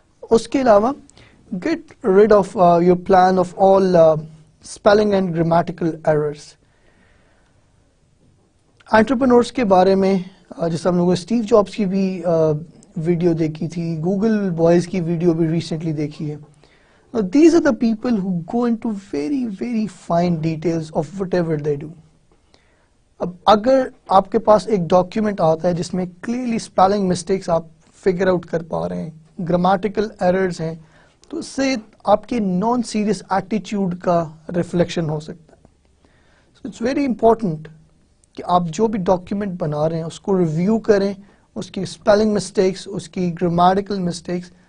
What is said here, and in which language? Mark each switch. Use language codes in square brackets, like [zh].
[ur] اس کے علاوہ [en] Get rid of your plan of all spelling and grammatical errors. [ur] Entrepreneurs کے بارے میں جیسے ہم لوگوں نے اسٹیو جابس کی بھی ویڈیو دیکھی تھی، گوگل بوائز کی ویڈیو بھی ریسنٹلی دیکھی ہے. [en] These are the people who go into very very fine details of whatever they do. [ur] اب اگر آپ کے پاس ایک ڈاکیومنٹ آتا ہے جس میں کلیئرلی اسپیلنگ مسٹیکس آپ فگر آؤٹ کر پا رہے ہیں، گرامیٹیکل ایررز ہیں، تو اس سے آپ کے نان سیریس ایٹیچیوڈ کا ریفلیکشن ہو سکتا ہے. [en] so it's very important [ur] کہ آپ جو بھی ڈاکیومنٹ بنا رہے ہیں اس کو ریویو کریں، اس کی اسپیلنگ مسٹیکس، اس کی گرامیٹیکل مسٹیکس